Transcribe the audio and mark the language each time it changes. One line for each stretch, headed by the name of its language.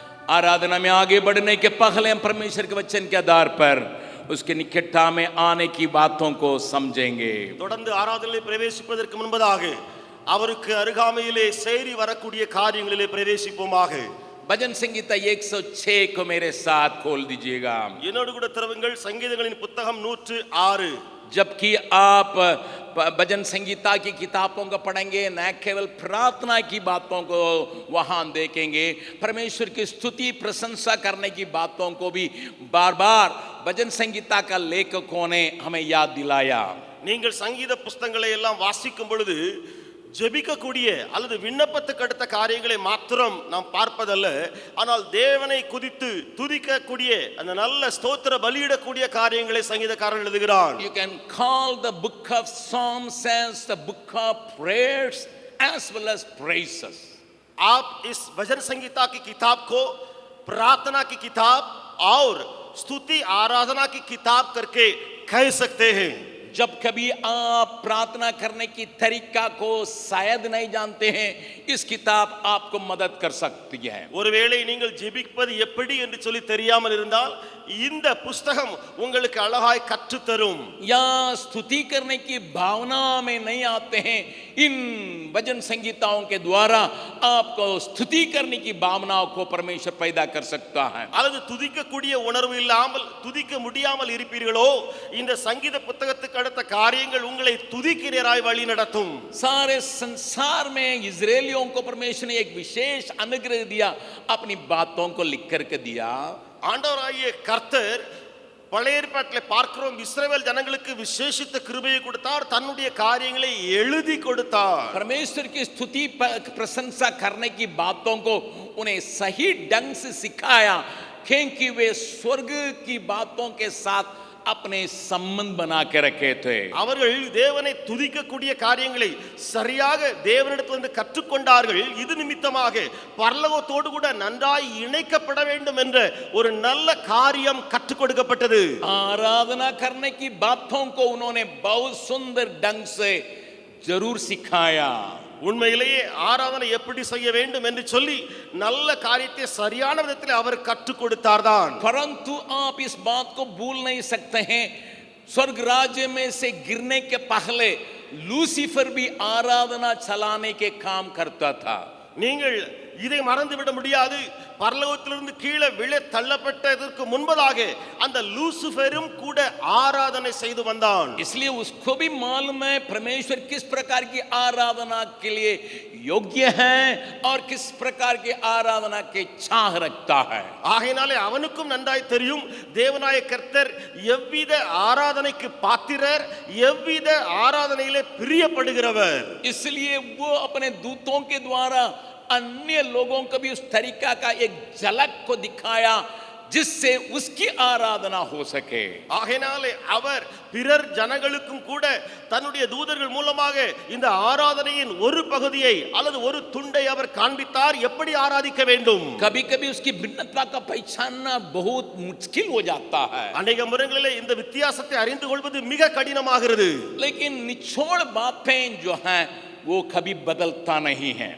Hindi: आराधना में आगे बढ़ने के पहले हम परमेश्वर के वचन के आधार पर उसके निकटता में आने की बातों को समझेंगे।
Tamil: தொடர்ந்து ஆராதனையில் பிரவேசிப்பதற்கு முன்பதாக அவருக்கு அருகாமையிலே சேரி வரக்கூடிய காரியங்களிலே பிரவேசிப்போமாக.
Hindi: भजन संगीता 106 को मेरे साथ खोल दीजिएगा।
Tamil: என்னோடு கூட திறவுங்கள் சங்கீதங்களின் புத்தகம் 106.
Hindi: जबकि आप भजन संगीता की किताबों को पढ़ेंगे, न केवल प्रार्थना की बातों को वहां देखेंगे, परमेश्वर की स्तुति प्रशंसा करने की बातों को भी बार बार भजन संगीता का लेखकों ने हमें याद दिलाया।
Tamil: நீங்கள் சங்கீத புத்தகங்களை எல்லாம் வாசிக்கும் பொழுது ஜெபிக்கக்கூடிய அல்லது விண்ணப்பத்துக்கு அடுத்த காரியங்களை மாத்திரம் நாம் பார்ப்பதல்ல, ஆனால் தேவனை குதித்து துதிக்கக்கூடிய அந்த நல்ல ஸ்தோத்திர பலியிடக்கூடிய காரியங்களை சங்கீதக்காரன் எழுதுகிறான்.
English: You can call the book of Psalms as the book of prayers as well as praises.
Hindi: आप इस भजन संगीता की किताब को प्रार्थना की किताब और स्तुति आराधना की किताब करके कह सकते हैं. जब कभी आप प्रार्थना करने की तरीका को शायद नहीं जानते हैं, इस किताब आपको मदद कर सकती है.
Tamil: ஒருவேளை நீங்கள் ஜெபிப்பது எப்படி என்று சொல்லி தெரியாமல் இருந்தால் இந்த புத்தகம் உங்களுக்கு அழகாய் கற்று தரும்.
Hindi: या स्तुति करने की भावना में नहीं आते हैं, इन भजन संगीताओं के द्वारा आपको स्तुति करने की भावनाओं को परमेश्वर पैदा कर सकता है.
Tamil: அல்லது துதிக்கக்கூடிய உணர்வு இல்லாமல் துதிக்க முடியாமல் இருப்பீர்களோ, இந்த சங்கீத புத்தகத்துக்கு அடுத்த காரியங்கள் உங்களை துதிக்கிறராய் வழி நடத்தும்.
Hindi: सारे संसार में इजरायलियों को परमेश्वर ने एक विशेष अनुग्रह दिया, अपनी बातों को लिख करके दिया.
Tamil: ஆண்டவராகிய கர்த்தர் பழைய ஏற்பாட்டிலே பார்க்கிறோம், இஸ்ரவேல் ஜனங்களுக்கு விசேஷித்த கிருபையை கொடுத்தார், தன்னுடைய காரியங்களை எழுதி கொடுத்தார்.
Hindi: परमेश्वर की स्तुति प्रशंसा करने की बातों को उन्हें सही ढंग से सिखाया, क्योंकि वे स्वर्ग की बातों के साथ अपने संबंध बना के रखे थे.
Tamil: அவர்கள் தேவனை துதிக்கக்கூடிய காரியங்களை சரியாக தேவனிடத்திலிருந்து கற்றுக்கொண்டார்கள். இது நிமித்தமாக பரலோகத்தோடு கூட நன்றாய் இணைக்கப்பட வேண்டும் என்ற ஒரு நல்ல காரியம் கற்றுக் கொடுக்கப்பட்டது.
Hindi: आराधना करने की बातों को उन्होंने बहुत सुंदर ढंग से जरूर सिखाया.
Tamil: உண்மையிலேயே ஆராதனை எப்படி செய்ய வேண்டும் என்று சொல்லி நல்ல காரியத்தை சரியான விதத்தில் அவர் கற்றுக் கொடுத்தார்தான்.
Hindi: परंतु आप इस बात को भूल नहीं सकते हैं, स्वर्ग राज्य में से गिरने के पहले लूसीफर भी आराधना चलाने के काम करता था.
Tamil: நீங்கள் இதை மறந்துவிட முடியாது. பரலோகத்திலிருந்து கீழே விழ தள்ளப்பட்டதற்கு முன்பதாக அந்த லூசிஃபரும் கூட ஆராதனை செய்து வந்தான்.
Hindi: इसलिए उसको भी मालूम है परमेश्वर किस प्रकार की आराधना के लिए योग्य है और किस प्रकार की आराधना के चाह रखता है.
Tamil: ஆகையினாலே அவனுக்கும் நன்றாய் தெரியும் தேவனாய கர்த்தர் எவ்வித ஆராதனைக்கு பாத்திரர், எவ்வித ஆராதனையிலே பிரியப்படுகிறவர்.
Hindi: इसलिए वो अपने दूतों के द्वारा अन्य लोगों को भी उस तरीका का एक झलक को दिखाया जिससे उसकी आराधना हो सके.
Tamil: ஆகையினாலே அவர் பிறர் ஜனங்களுக்கும் கூட தன்னுடைய தூதர்கள் மூலமாக இந்த ஆராதனையின் ஒரு பகுதியை அல்லது ஒரு துண்டை அவர் காண்பித்தார், எப்படி ஆராதிக்க வேண்டும்.
Hindi: कभी कभी उसकी भिन्नता का पहचानना बहुत मुश्किल हो जाता है.
Tamil: अनेक முறைகளிலே இந்த வித்தியாசத்தை அறிந்து கொள்வது மிக கடினமாகிறது.
Hindi: लेकिन निचोड़ बातें जो हैं वो कभी बदलता नहीं है.